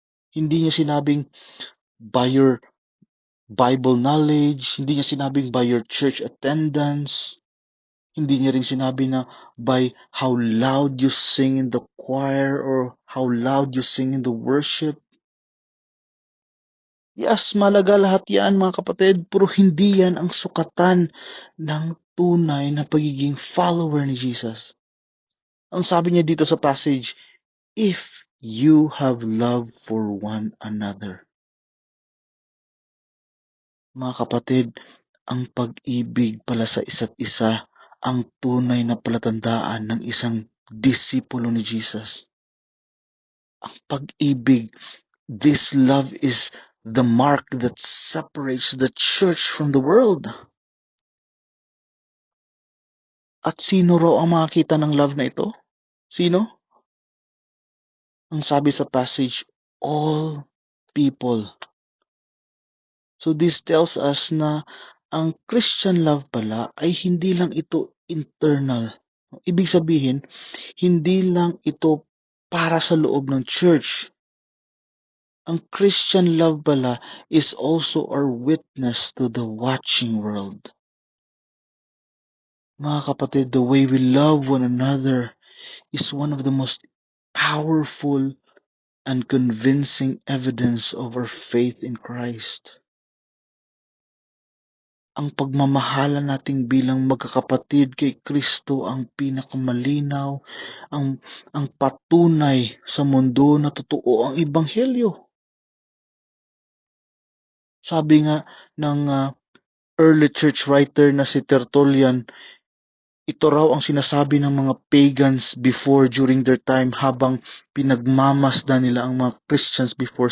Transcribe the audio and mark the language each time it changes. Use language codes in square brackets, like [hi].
[tl] Hindi niya sinabing [en] by your Bible knowledge, [tl] hindi niya sinabing [en] by your church attendance, [tl] hindi niya rin sinabi na [en] by how loud you sing in the choir or how loud you sing in the worship. [tl] Yes, malaga lahat yan mga kapatid, pero hindi yan ang sukatan ng tunay na pagiging follower ni Jesus. Ang sabi niya dito sa [en] passage, if you have love for one another. [tl] Mga kapatid, ang pag-ibig pala sa isa't isa ang tunay na palatandaan ng isang disipulo ni Jesus. Ang pag-ibig, [en] this love is the mark that separates the church from the world. [tl] At sino raw ang makakita ng love na ito? Sino? Ang sabi sa passage, [en] all people. So this tells us [tl] na ang Christian love pala ay hindi lang ito internal. Ibig sabihin, hindi lang ito para sa loob ng church. [en] Ang Christian love pala is also our witness to the watching world. [tl] Mga kapatid, [en] the way we love one another is one of the most powerful and convincing evidence of our faith in Christ. [tl] Ang pagmamahala nating bilang magkakapatid kay Kristo ang pinakamalinaw, ang patunay sa mundo na totoo ang ebanghelyo. Sabi nga ng early church writer na si Tertullian, ito raw ang sinasabi ng mga pagans [en] before during their time [tl] habang pinagmamasdan nila ang mga Christians before.